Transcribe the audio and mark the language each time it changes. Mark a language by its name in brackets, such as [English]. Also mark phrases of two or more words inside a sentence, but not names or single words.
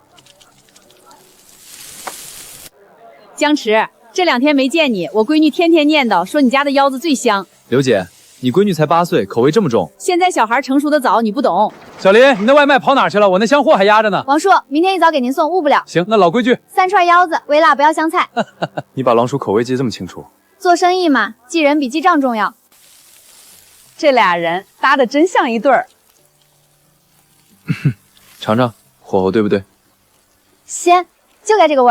[Chinese] 江池，這2天沒見你，我閨女天天念叨說你家的腰子最香。劉姐，你閨女才8歲，口味這麼重。現在小孩成熟的早，你不懂。小林，你那外賣跑哪去了？我那箱貨還壓着呢。王叔，明天一早給您送，誤不了。行，那老規矩，3串腰子，微辣不要香菜。你把狼叔口味記這麼清楚？做生意嘛，記人比記賬重要。這倆人搭的真像一對兒。嘗嘗，火候對不對？鮮，就該這個味兒。